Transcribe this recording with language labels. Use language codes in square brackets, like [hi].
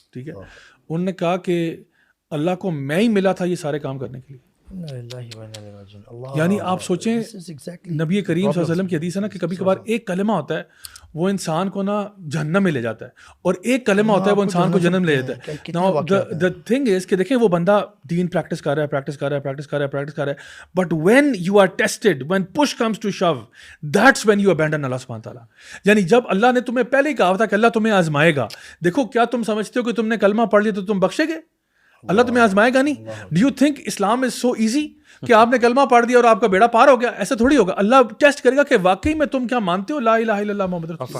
[ur] ٹھیک ہے, انہوں نے کہا کہ اللہ کو میں ہی ملا تھا یہ سارے کام کرنے کے لیے. یعنی آپ سوچیں, نبی کریم صلی اللہ علیہ وسلم کی حدیث ہے نا کہ کبھی کبھار ایک کلمہ ہوتا ہے وہ انسان کو نا جہنم میں لے جاتا ہے, اور ایک کلمہ ہوتا ہے وہ انسان کو جنم لے جاتا ہے. [en] now the thing is [ur] کہ دیکھیں وہ بندہ دین پریکٹس کر رہا ہے, [en] But when you are tested, when push comes to shove, that's when you abandon Allah subhanahu wa ta'ala. [ur] یعنی جب اللہ نے تمہیں پہلے ہی کہا تھا کہ اللہ تمہیں آزمائے گا. دیکھو کیا تم سمجھتے ہو کہ تم نے کلمہ پڑھ لیا تو تم بخشے گے؟ اللہ تمہیں آزمائے گا نہیں. [en] do you think Islam is so easy [ur] کہ آپ نے کلمہ پڑھ دیا اور آپ کا بیڑا پار ہو گیا؟ ایسا تھوڑی ہوگا. اللہ ٹیسٹ کرے گا کہ واقعی میں تم کیا مانتے ہو, لا الہ الا اللہ محمد رسول اللہ.